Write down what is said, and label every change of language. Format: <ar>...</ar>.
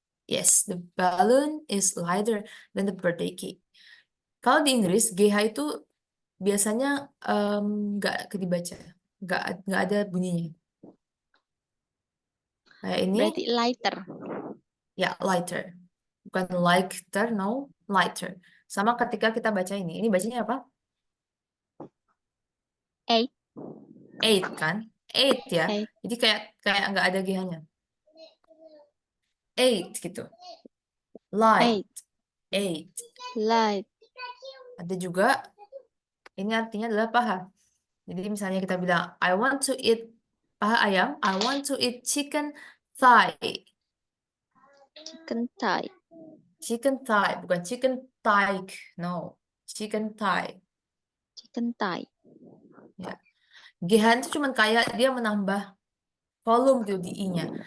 <en>yes, the balloon is lighter than the birthday cake.</en> <id>Kalau di Inggris, GH itu biasanya nggak dibaca, nggak ada bunyinya. Kayak ini, Berarti lighter.</id> <en>ya lighter,</en> <id>bukan</id> <en>lighter, no, lighter.</en> <id>Sama ketika kita baca ini bacanya apa?</id> <en>8.</en> <id>8 kan? 8 ya.</id> <en>8.</en> <id>Jadi kayak nggak ada GH-nya. 8 gitu. Light. 8.</id> <en>Light.</en> <id>Ada juga ini artinya adalah paha. Jadi misalnya kita bilang</id> <en>I want to eat</en> <id>paha ayam,</id> <en>I want to eat chicken thigh. Chicken thigh. Chicken thigh,</en> <id>bukan</id> <en>chicken thigh. No, chicken thigh. Chicken thigh.</en> <id>Ya. GH itu cuma kayak dia menambah volume gitu di I-nya.</id>